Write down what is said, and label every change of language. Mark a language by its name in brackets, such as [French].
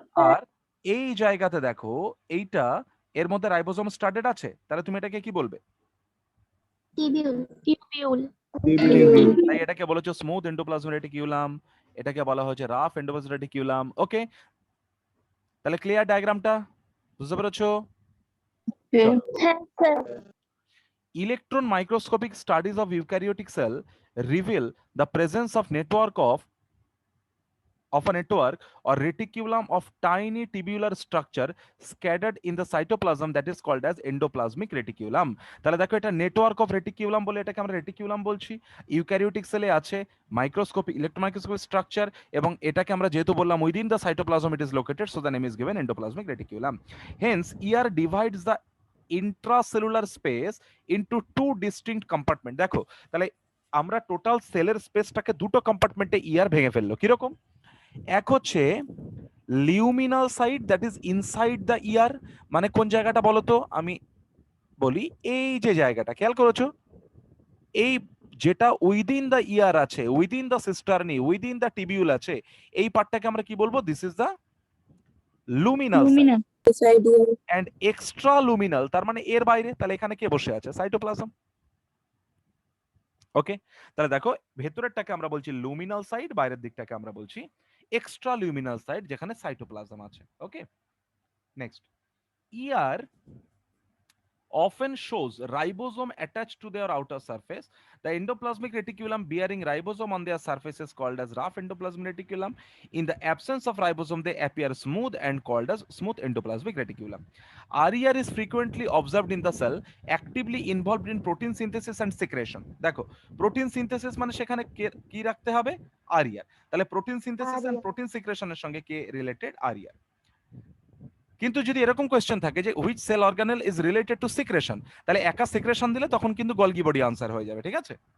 [Bangla] আর এই জায়গাতে দেখো এইটা, এর মধ্যে রাইবোসোম স্টার্টেড আছে, তাহলে তুমি এটাকে কি বলবে? টিবিউল। টিবিউল। তাই এটাকে বলেছো স্মুথ এন্ডোপ্লাজমিক রেটিকুলাম, এটাকে বলা হচ্ছে রাফ এন্ডোপ্লাজমিক রেটিকুলাম। ওকে, তাহলে ক্লিয়ার ডায়াগ্রামটা বুঝতে পেরেছো? হ্যাঁ sir. [English] Electron microscopic studies of eukaryotic cell reveal the presence of a network or reticulum of tiny tubular structure scattered in the cytoplasm that is called as endoplasmic reticulum. [Bangla] তাহলে দেখো এটা network of reticulum বলে এটাকে আমরা reticulum বলছি। Eukaryotic সেলে আছে microscopic electron microscopic structure, এবং এটাকে আমরা যেহেতু বললাম [English] Within the cytoplasm it is located, so the name is given endoplasmic reticulum. Hence ER divides the intracellular space into two distinct compartment। [Bangla] দেখো তাহলে আমরা টোটাল সেলের স্পেসটাকে দুটো কম্পার্টমেন্টে ER ভেঙে ফেললো, কিরকম? এক হচ্ছে লিউমিনাল side, [English] that is inside the ER, [Bangla] মানে কোন জায়গাটা বলতো, আমি বলি এই যে জায়গাটা খেয়াল করেছো, এই যেটা উইদিন দ্য ইয়ার আছে, within the cisternae, within the tubule আছে, এই পার্টটাকে আমরা কি বলবো? [English] This is the luminal side. [Bangla] And extra luminal তার মানে এর বাইরে, তাহলে এখানে কে বসে আছে? সাইটোপ্লাজম। ওকে, তাহলে দেখো ভেতরেরটাকে আমরা বলছি লুমিনাল সাইড, বাইরের দিকটাকে আমরা বলছি এক্সট্রা লুমিনাল সাইড, যেখানে সাইটোপ্লাজম আছে। [English] Okay, next, ER often shows ribosome attached to their outer surface. The endoplasmic reticulum bearing ribosome on their surface is called as rough endoplasmic reticulum. In the absence of ribosome, they appear smooth and called as smooth endoplasmic reticulum. RER is frequently observed in the cell, actively involved in protein synthesis and secretion. [Bangla] দেখো protein synthesis মানে সেখানে কি রাখতে হবে? RER। তাহলে protein synthesis and protein সিক্রেশনের সঙ্গে কে related? RER। কিন্তু যদি এরকম কোয়েশ্চেন থাকে যে [English] which cell organelle is related to secretion, [Bangla] তাহলে একা সিক্রেশন দিলে তখন কিন্তু গলগি বডি আনসার হয়ে যাবে, ঠিক আছে?